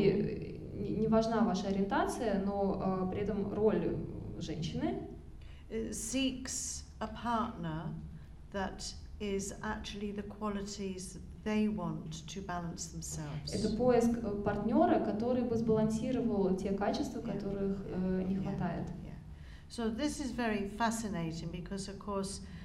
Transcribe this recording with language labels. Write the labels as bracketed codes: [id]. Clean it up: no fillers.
[ru] И не важна ваша ориентация, но при этом роль женщины [en] seeks a partner that is actually the qualities that they want to balance themselves. [ru] Это поиск партнера, который бы сбалансировал те качества, которых не хватает. [en] So this is very fascinating because, of course,